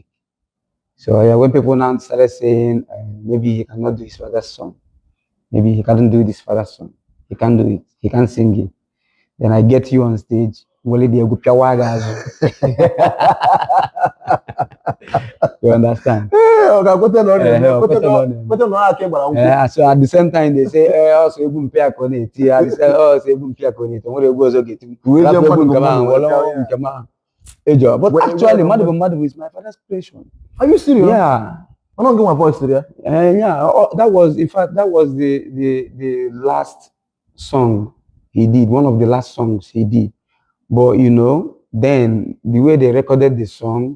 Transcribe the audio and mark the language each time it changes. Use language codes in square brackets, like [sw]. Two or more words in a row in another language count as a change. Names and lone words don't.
[en] So yeah, when people now started saying maybe he cannot do his father's song, maybe he can't do this father's song, he can't do it, he can't sing it. Then I get you on stage. You understand? So at the same time they say, also Ebum Pia Koneti. I say, also Ebum Pia Koneti. But actually, Madu is my father's creation. Are you serious? Yeah. I'm not getting my voice today. Yeah. That was, in fact, that was the last song he did. One of the last songs he did. But then the way they recorded the song,